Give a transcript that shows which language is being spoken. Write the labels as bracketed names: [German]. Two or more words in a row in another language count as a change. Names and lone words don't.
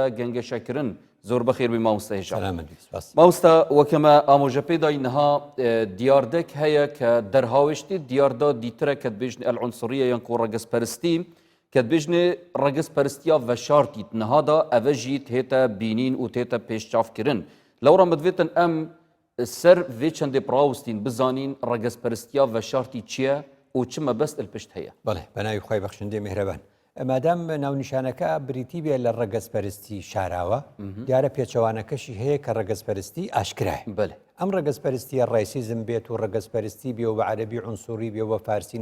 [Kurdish] گەنگەشەکردن زۆر بەخێر بی مامۆستا هێشان مامۆستا وەکەمە ئامۆژە پێدای نەها دیاردەك هەیە کە دەرهاوێشتی دیاردا دیترە کە دبێژنێ ئەلعنسوریە یان کۆ ڕەگەزپەرستی کە دبێژنێ ڕەگەزپەرستیە ڤەشارتی نەهادا ئەڤە ژی تێتە بینین و تێتە پێشچاوکردن لەوڕا مدوێتن ئەم سەر vê çendê pirawistîn bizanîn ڕەگەزپەرستیە ڤەشارتی چییە و چ مەبەست الپشت هەیە [Central Kurdish] بەڵێ بەناوی خۆی بەخشندەی میهرەبان ئەمادام ناونیشانەکە بریتی بێ لە ڕەگەزپەرستی شاراوە دیارە پێچەوانەکەشی هەیە کە ڕەگەزپەرستی ئاشکرایە ئەم ڕەگەزپەرستیە ڕایسیزم بێت و ڕەگەزپەرستی بێ و بە عەرەبی عنسوری بێ و بە فارسی